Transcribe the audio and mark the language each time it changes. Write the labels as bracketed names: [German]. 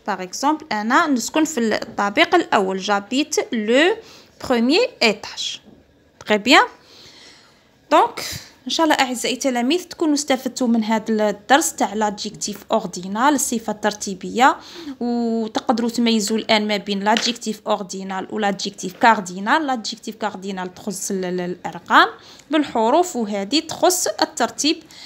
[French] Par exemple [Arabic] أنا نسكن في الطابق الأول. [French] J'habite le premier étage. Très bien. [Arabic] Donc ان شاء الله اعزائي التلاميذ تكونوا استفدتوا من هذا الدرس تاع لادجيكتيف اوردينال، الصفه الترتيبيه، وتقدروا تميزوا الان ما بين لادجيكتيف اوردينال ولادجيكتيف كاردينال. لادجيكتيف كاردينال تخص الارقام بالحروف، وهذه تخص الترتيب.